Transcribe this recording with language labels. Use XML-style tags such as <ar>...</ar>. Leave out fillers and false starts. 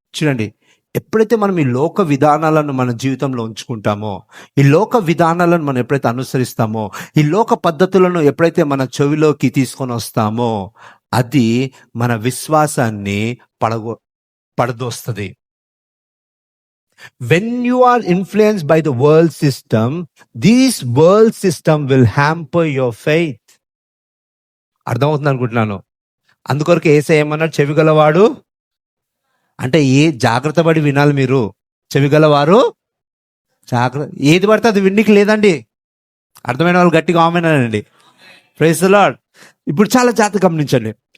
<te>చూడండి, ఎప్పుడైతే మనం ఈ లోక విధానాలను మన జీవితంలో ఉంచుకుంటామో, ఈ లోక విధానాలను మనం ఎప్పుడైతే అనుసరిస్తామో, ఈ లోక పద్ధతులను ఎప్పుడైతే మన చెవిలోకి తీసుకొని వస్తామో, అది మన విశ్వాసాన్ని పడదోస్తుంది.</te> <en>When you are influenced by the world system, this world system will hamper your faith.</en> <te>అర్థమవుతుంది అనుకుంటున్నాను. అందుకొరకు యేసయ్య ఏమన్నాడు? చెవిగలవాడు అంటే జాగ్రత్త పడి వినాలి మీరు. చెవిగలవారు జాగ్రత్త. ఏది పడితే అది విన్నికి లేదండి. అర్థమైన వాళ్ళు గట్టిగా ఆమెనండి.</te> <en>Praise the Lord.</en> <te>ఇప్పుడు చాలా జాగ్రత్త గమనించండి.</te>